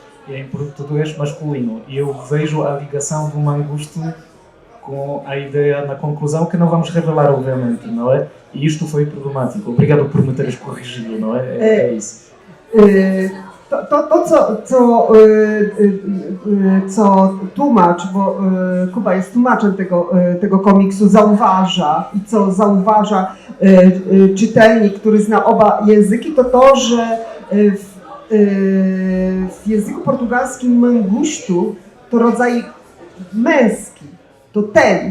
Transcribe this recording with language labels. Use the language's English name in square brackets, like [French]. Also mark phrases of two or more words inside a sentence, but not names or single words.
[Portuguese] E em português masculino. E eu vejo a ligação do Mangusto com a ideia na conclusão que não vamos revelar, obviamente, não é? E isto foi problemático. Obrigado por me teres corrigido, não é? É isso. [Polish] Co tłumacz, bo Kuba jest tłumaczem tego komiksu, zauważa i co zauważa czytelnik, który zna oba języki, to, że w języku portugalskim mangustu to rodzaj męski, to ten.